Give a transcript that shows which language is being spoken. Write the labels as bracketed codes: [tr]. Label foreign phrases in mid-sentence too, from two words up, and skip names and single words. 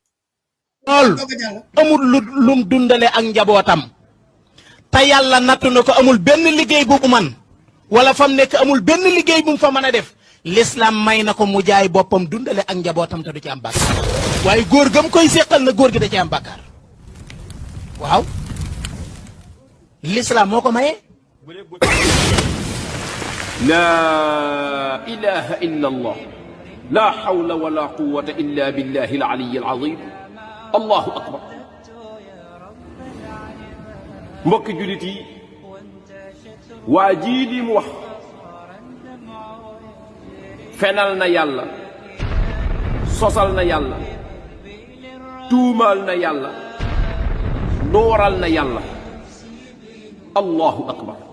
[wo] lool amul lum dundale ak njabootam te yàlla nattu na ko amul benn liggéey bu mu man wala fam nekk amul benn liggéey bu mu fa mën a def l'islam may na ko mu jaay boppam dundale ak njabootam te du ci am bàkkaar waaye góor gam koy séqal na góor gi da ci am bàkkaar waaw l'islam moo ko maye. [ar] لا إله إلا الله لا حول ولا قوة إلا بالله العلي العظيم الله أكبر [wo] mbokki jullit yi waa jii di mu wax fenal na yàlla sosal na yàlla tuumaal na yàlla dooral na yàlla [ar] الله أكبر